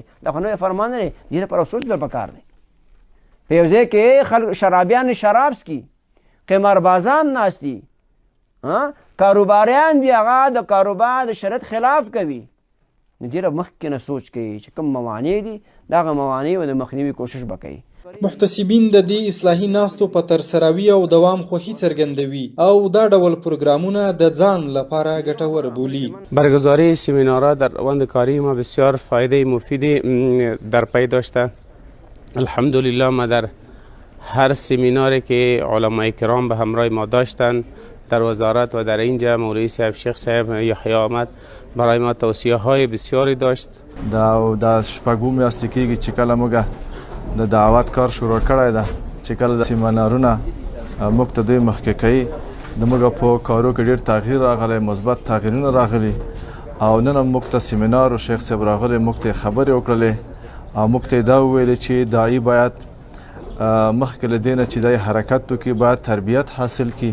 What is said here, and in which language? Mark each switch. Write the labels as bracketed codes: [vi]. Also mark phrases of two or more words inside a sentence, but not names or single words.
[ps] دا خو نوی فرمان نه دی، دې لپاره سوچ در پکار دی. په یو ځای کې خلک شرابیان شراب څکي، قماربازان ناست دي، کاروباریان دي هغه د کاروبار د شریعت خلاف کوي، نو دې مخکې نه سوچ کوي چې کوم موانع دي دغه موانع د مخنیوي کوشش به کوي. محتسبین د دې اصلاحي ناستو په ترسروي او دوام خوښي څرګندوي او دا ډول پروگرامونه د ځان لپاره ګټور بولي. [fa] برگزاری سمینارها در روند کاری ما بسیار فایده مفیدی در پی داشته. الحمدلله ما در هر سمیناری که علمای کرام به همراه ما داشتن در وزارت و در اینجا مولوی صاحب، شیخ صاحب یحیی احمد برای ما توصیه های بسیاری داشت. [ps] دا شپږم میاشتې کېږي چې کله موږ د دعوت کار شروع کړی ده، چې کله د سیمینارونه موږ ته دوی مخکې کوي، د موږ په کارو کې ډېر تغییر راغلی، مثبت تغییرونه راغلي او نن هم موږ ته سیمینار و شیخ صاحب راغلی، موږ ته خبرې وکړلې او موږ ته دا وویلې چې داعي باید مخکې له دې نه چې دی حرکت وکړي باید تربیت حاصل کړي.